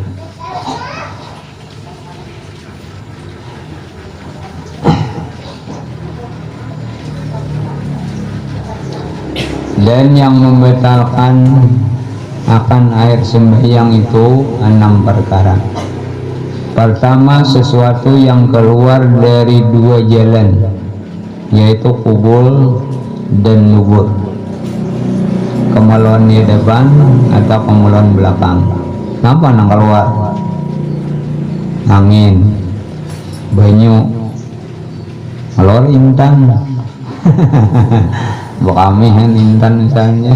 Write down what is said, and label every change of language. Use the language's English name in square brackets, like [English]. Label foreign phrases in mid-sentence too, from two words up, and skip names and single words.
[Indonesian] Dan yang membatalkan akan air sembahyang itu 6 perkara. Pertama, sesuatu yang keluar dari 2 jalan, yaitu kubul dan lubur, kemaluan di depan atau kemaluan belakang. [Banjar] Kenapa nang keluar? Angin, banyu, keluar intan. Buat kami kan intan misalnya.